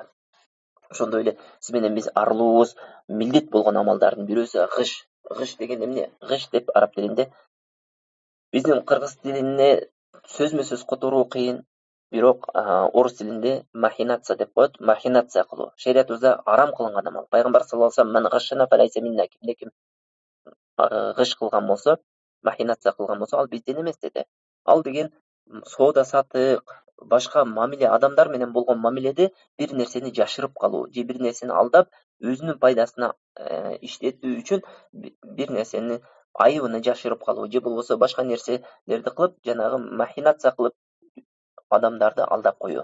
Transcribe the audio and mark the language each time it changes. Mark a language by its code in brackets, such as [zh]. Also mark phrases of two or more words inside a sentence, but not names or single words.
[ky] Ошондой эле сиз менен биз арылуубуз милдет болгон амалдардын бирөөсү гыш. Гыш деген эмне? Гыш деп араб тилинде, биздин кыргыз тилинде сөзмө-сөз которуу кыйын, бирок орус тилинде махинация деп коет, махинация кылуу. Шариятыбызда арам кылынган амал. Пайгамбар [ar] صلى الله عليه وسلم: "من غشنا فليس منا", [ky] ким гыш кылган болсо, махинация кылган болсо, ал бизден эмес деди. Ал деген соода сатык, башка мамиле, адамдар менен болгон мамиледе бир нерсени жашырып калуу, же бир нерсени алдап, өзүнүн пайдасына иштетүү үчүн бир нерсени айыбыны жашырып калуу, же болбосо башка нерселерди кылып, жанагы махинация кылып адамдарды алдап коюу.